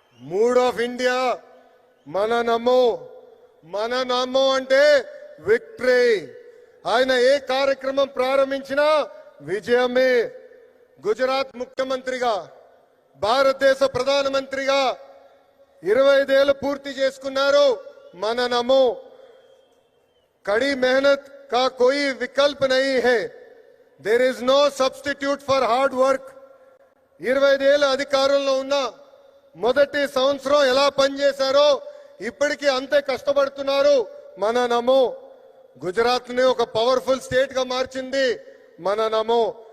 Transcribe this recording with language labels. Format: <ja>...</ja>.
<en>mood of India</en> <te>మన నమో అంటే victory. ఆయన ఏ కార్యక్రమం ప్రారంభించినా విజయమే. గుజరాత్ ముఖ్యమంత్రిగా, భారతదేశ ప్రధానమంత్రిగా 25 ఏళ్లు పూర్తి చేసుకున్నారు. మన నమో.</te> <hi>కड़ी मेहनत का कोई विकल्प नहीं है.</hi> <en>There is no substitute for hard work.</en> <te>25 ఏళ్ళ అధికారంలో ఉన్న మొదటి సంవత్సరం ఎలా పనిచేశారో ఇప్పటికీ అంతే కష్టపడుతున్నారు. మన నమో గుజరాత్ ని ఒక పవర్ఫుల్ స్టేట్ గా మార్చింది మన నమో.</te>